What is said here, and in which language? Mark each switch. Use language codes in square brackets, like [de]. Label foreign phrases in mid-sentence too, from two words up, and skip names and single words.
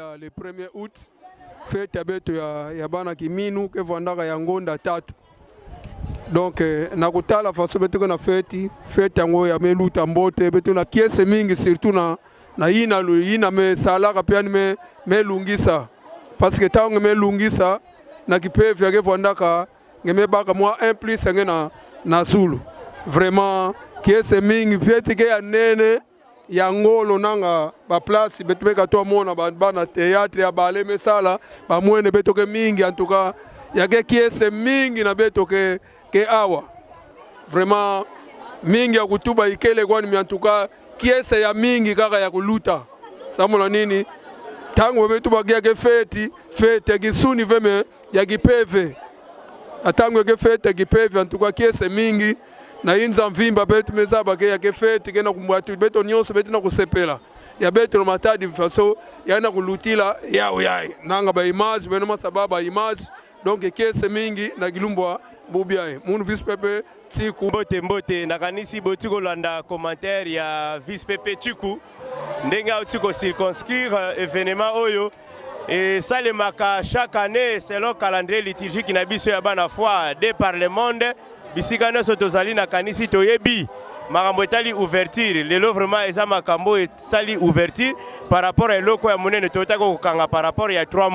[ktu] 1er août fete ya beto ya bana kiminu ke vandaka ya ngonda tatu. Donc nakutala faso beto na fete yango ya meluta mbote beto na kiese mingi surtout na ina me salaka pia me lungisa [fr] parce que [ktu] tango me lungisa na kipevi ya ke vandaka ngeme baka moi 1 plus nge na Zulu. Vraiment kiese mingi fete ke ya nene ya ngolo nanga ba place beto beka to mona bana théâtre ya bale mesala ba mwene beto ke mingi [fr] en tout cas [ktu] ya ke kiese mingi na beto ke awa. Vraiment mingi ya kutuba ikele kwani [fr] en tout cas [ktu] kiese ya mingi kaka ya kuluta. Samola nini tango beto bagia ke fete gisuni veme ya gipeve. Atango ke fete gipeve [fr] en tout cas [ktu] kiese mingi na inza mvimba beto mezaba ke ya ke fete ke na kumwatu beto nyonso beto na kusepela ya beto no matadi faso ya na kulutila yao yai nanga ba image beno masababa image donc kiese mingi na gilumbwa bubiae munu vice pepe Tiku [ln] mbote nakanisi botiko landa commentaire ya vice pepe Tiku ndenge otiko [fr] circonscrire événement [ln] oyo [fr] et ça le [ln] maka [fr] chaque année selon calendrier liturgique [ln] na biso ya bana [fr] foi de par le monde [ln] bisika nyonso tozali na kanisi toyebi makambo etali ouverture lelo vraiment eza makambo etali ouverture [fr] par rapport à [ln] eloko ya monene totaka kokanga [fr] par rapport [ln] ya 3